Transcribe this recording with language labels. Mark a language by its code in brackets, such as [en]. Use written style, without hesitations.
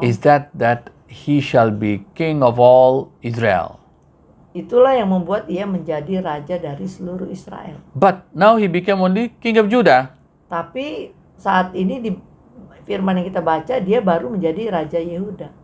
[en] is that he shall be king of all Israel. [id] Itulah yang membuat ia menjadi raja dari seluruh Israel. [en] But now he became only king of Judah. [id] Tapi saat ini di firman yang kita baca, dia baru menjadi raja Yehuda.